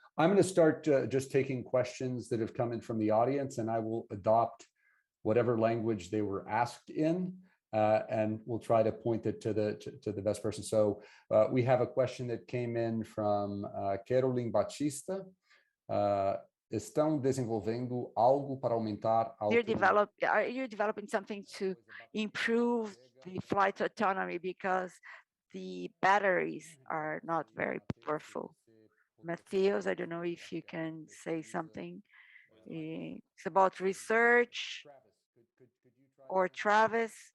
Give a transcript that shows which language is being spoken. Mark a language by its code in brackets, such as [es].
[en] I'm going to start just taking questions that have come in from the audience, and I will adopt whatever language they were asked in, and we'll try to point it to the best person. So we have a question that came in from Caroline Batista. [pt] Estão desenvolvendo algo para aumentar a [en] Are you developing something to improve the flight autonomy because the batteries are not very powerful? Matheus, I don't know if you can say something. It's about research, or Travis.